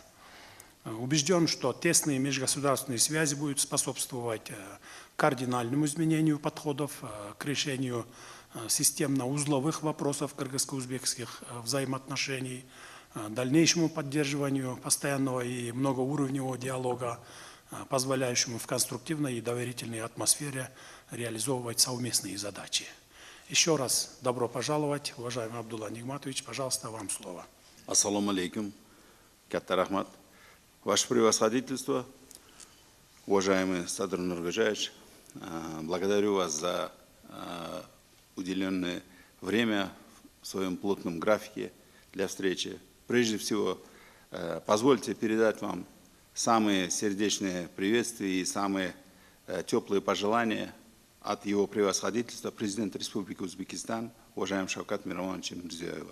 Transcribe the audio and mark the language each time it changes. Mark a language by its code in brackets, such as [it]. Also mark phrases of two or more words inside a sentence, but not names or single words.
[ru] Убежден, что тесные межгосударственные связи будут способствовать кардинальному изменению подходов к решению системно-узловых вопросов кыргызско-узбекских взаимоотношений, дальнейшему поддерживанию постоянного и многоуровневого диалога, позволяющему в конструктивной и доверительной атмосфере реализовывать совместные задачи. Еще раз добро пожаловать, уважаемый Абдулла Нигматович, пожалуйста, вам слово. [ar] السلام عليكم, [uz] катта рахмат. [ru] Ваше превосходительство, уважаемый Садыр Нургажаевич, благодарю вас за уделенное время в своем плотном графике для встречи. Прежде всего, позвольте передать вам самые сердечные приветствия и самые теплые пожелания от его превосходительства президента Республики Узбекистан, уважаемого Шавката Миромоновича Мирзиёева.